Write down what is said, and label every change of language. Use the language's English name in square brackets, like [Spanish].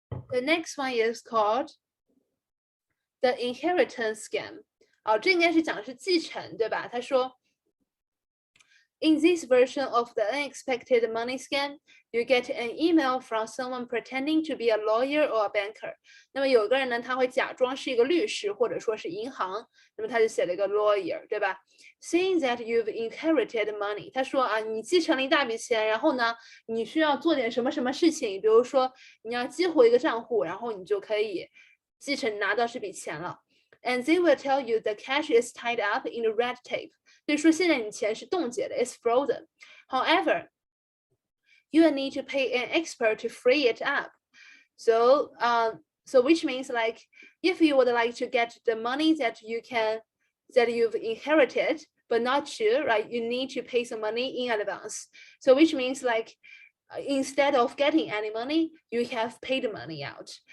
[English] The next one is called the inheritance scam. [Chinese] 这应该是讲的是继承，对吧？他说 [English] In this version of the unexpected money scam, you get an email from someone pretending to be a lawyer or a banker. [Chinese] 那么有个人呢，他会假装是一个律师或者说是银行，那么他就写了一个 lawyer， 对吧 ？ [English] Saying that you've inherited money， [Chinese] 他说啊，你继承了一大笔钱，然后呢，你需要做点什么什么事情，比如说你要激活一个账户，然后你就可以继承拿到这笔钱了。 [English] And they will tell you the cash is tied up in the red tape. [Chinese] 所以说现在你钱是冻结的 ， [English] it's frozen. However, you will need to pay an expert to free it up. So which means like if you would like to get the money that you've inherited but not sure, right? You need to pay some money in advance. So which means like instead of getting any money, you have paid money out.